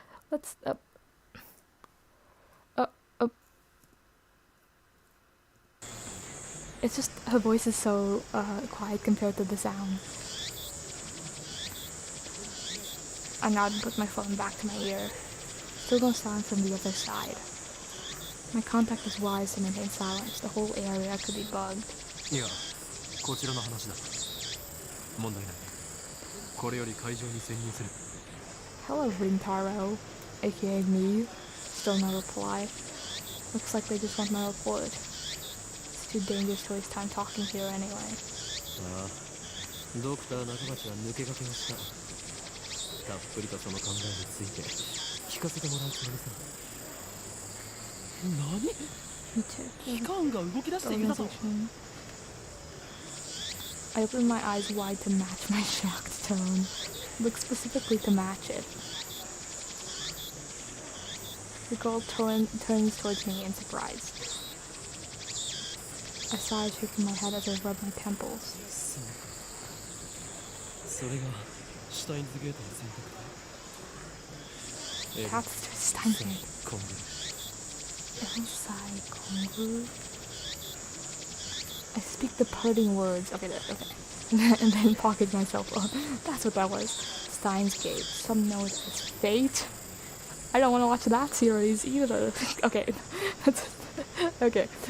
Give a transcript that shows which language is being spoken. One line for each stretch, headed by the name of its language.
English: Let's, it's just, her voice is so, quiet compared to the sound. I nod and put my phone back to my ear. Still no sound from the other side. My contact is wise to maintain silence. The whole area could be bugged.
Japanese: Yeah, こちらの話だ。問題ない。これより会場に潜入する。
English: Hello, Rintaro, aka me. Still no reply. Looks like they just want my report. It's too dangerous to waste time talking here anyway.
Japanese: ああ、ドクター中町は抜け駆けをした。たっぷりとその考えについて聞かせてもらうつもりさ。何？
English: Me too.
Japanese: 機関が動き出しているだと。
English: I open my eyes wide to match my shocked tone. Look specifically to match it. The girl turns towards me in surprise. I sigh, shaking my head as I rub my temples.
Japanese: それがシュタインズゲートの選択。
English: Paths to Steins Gate. コングル。 Inside Kongu. I speak the parting words. Okay. And then pocket myself. Oh, that's what that was. Steins Gate. Some know it as fate. I don't want to watch that series either. Okay. Okay.